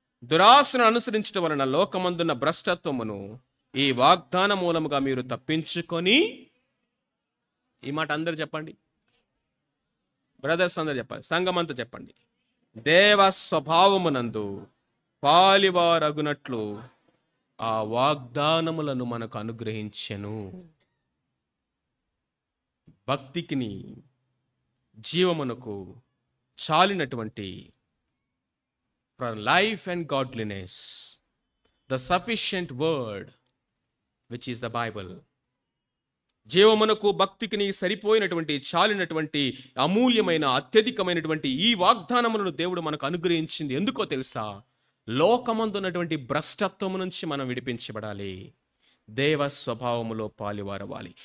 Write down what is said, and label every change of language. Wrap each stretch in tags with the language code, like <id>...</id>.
<te>దురాశను అనుసరించడం వలన లోకమందున్న భ్రష్టత్వమును ఈ వాగ్దాన మూలముగా మీరు తప్పించుకొని, ఈ మాట అందరు చెప్పండి, బ్రదర్స్ అందరు చెప్పండి, సంఘమంతా చెప్పండి, దేవ స్వభావమునందు పాలివారగునట్లు ఆ వాగ్దానములను మనకు అనుగ్రహించెను. భక్తికిని జీవమునకు చాలినటువంటి</te> <en>for life and godliness, the sufficient word which is the Bible.</en> <te>జీవమునకు భక్తికి సరిపోయినటువంటి చాలినటువంటి అమూల్యమైన అత్యధికమైనటువంటి ఈ వాగ్దానములను దేవుడు మనకు అనుగ్రహించింది ఎందుకో తెలుసా? లోకమందున్నటువంటి భ్రష్టత్వము నుంచి మనం విడిపించబడాలి, దేవ స్వభావములో పాలువారవాలి.</te>